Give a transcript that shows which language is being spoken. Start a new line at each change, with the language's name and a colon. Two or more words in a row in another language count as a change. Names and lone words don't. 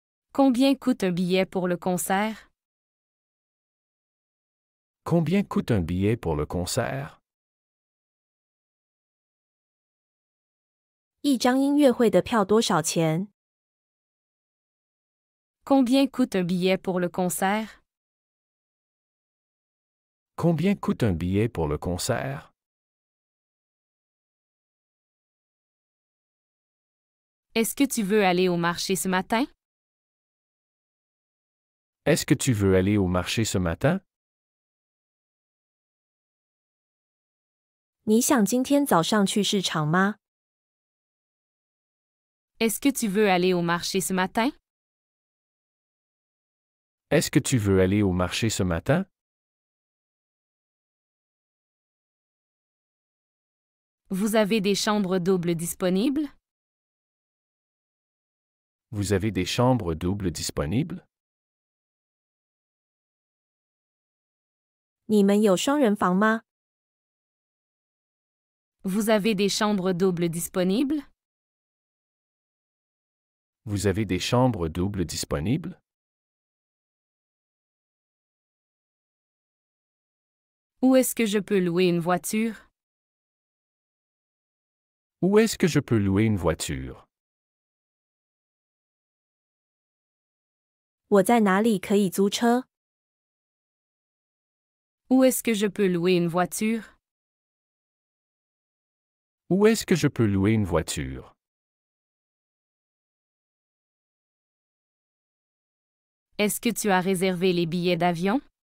French: Combien coûte un billet pour le concert? Combien coûte un billet pour le concert?
Chinese: 一张音乐会的票多少钱？
French: Combien coûte un billet pour le concert? Combien coûte un billet pour le concert? Est-ce que tu veux aller au marché ce matin? Est-ce que tu veux aller au marché ce matin?
Chinese: 你想今天早上去市场吗？
French: Est-ce que tu veux aller au marché ce matin? Est-ce que tu veux aller au marché ce matin? Vous avez des chambres doubles disponibles? Vous avez des chambres doubles disponibles?
Chinese: 你们有双人房吗？
French: Vous avez des chambres doubles disponibles? Vous avez des chambres doubles disponibles? Où est-ce que je peux louer une voiture? Où est-ce que je peux louer une voiture?
Chinese: 我在哪里可以租车？
French: Où est-ce que je peux louer une voiture? Où est-ce que je peux louer une voiture? Est-ce que tu as réservé les billets d'avion?